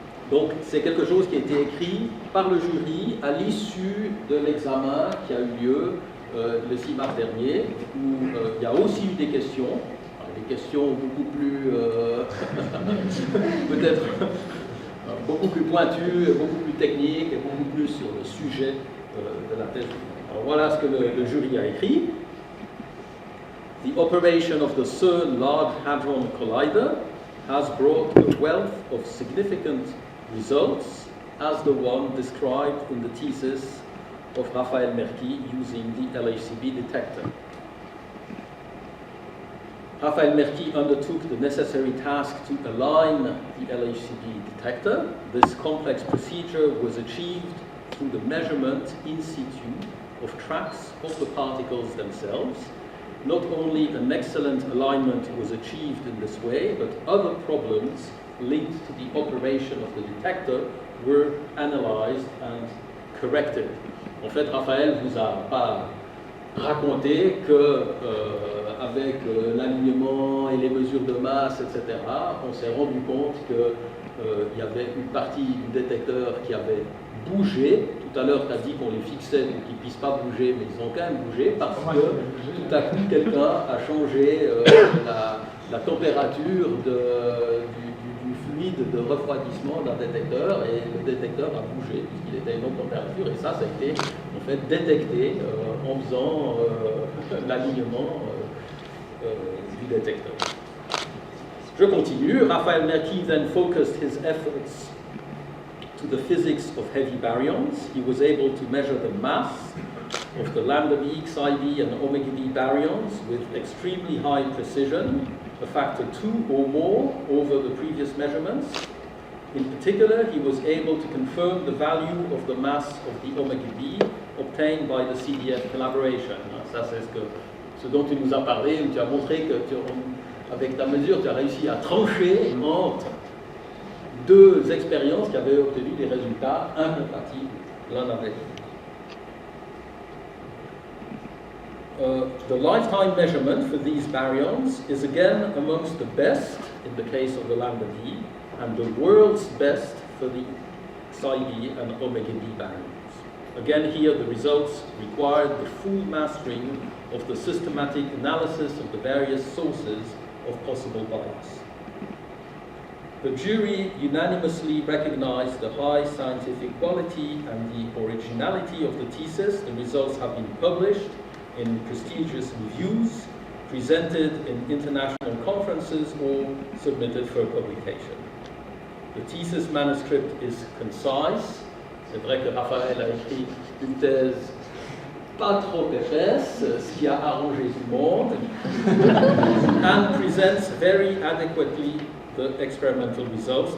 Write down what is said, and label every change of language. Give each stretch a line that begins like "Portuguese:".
French: Donc c'est quelque chose qui a été écrit par le jury à l'issue de l'examen qui a eu lieu le 6 mars dernier, où il y a aussi eu des questions beaucoup plus peut-être beaucoup plus pointues, beaucoup plus techniques et beaucoup plus sur le sujet de la thèse. Alors voilà ce que le jury a écrit.
English: The operation of the CERN Large Hadron Collider has brought a wealth of significant results as the one described in the thesis of Raphaël Merki using the LHCb detector. Raphaël Merki undertook the necessary task to align the LHCb detector. This complex procedure was achieved through the measurement in situ of tracks of the particles themselves. Not only an excellent alignment was achieved in this way, but other problems linked to the operation of the detector were analyzed and corrected.
French: En fait, Raphaël vous a pas raconté que avec l'alignement et les mesures de masse, etc., on s'est rendu compte qu'il y avait une partie du détecteur qui avait bougé. Tout à l'heure, tu as dit qu'on les fixait pour qu'ils ne puissent pas bouger, mais ils ont quand même bougé parce que tout à coup, quelqu'un a changé la température du fluide de refroidissement d'un détecteur, et le détecteur a bougé puisqu'il était à une autre température, et ça a été en fait détecté en faisant l'alignement du détecteur. Je continue.
English: Raphaël Merki then focused his efforts to the physics of heavy baryons. He was able to measure the mass of the lambda B, psi B, and omega B baryons with extremely high precision, a factor 2 or more over the previous measurements. In particular, he was able to confirm the value of the mass of the omega B obtained by the CDF collaboration.
French: Ça, c'est ce dont tu nous as parlé, où tu as montré que avec ta mesure, tu as réussi à trancher entre deux expériences qui avaient obtenu des résultats incompatibles l'un avec l'autre.
English: The lifetime measurement for these baryons is again amongst the best in the case of the lambda B, and the world's best for the psi B and omega B baryons. Again here the results required the full mastering of the systematic analysis of the various sources of possible bias. The jury unanimously recognized the high scientific quality and the originality of the thesis. The results have been published in prestigious reviews, presented in international conferences, or submitted for publication. The thesis manuscript is concise.
French: C'est vrai que Raphaël a écrit une thèse pas trop épaisse, ce qui a arrangé tout le monde,
English: and presents very adequately the experimental results.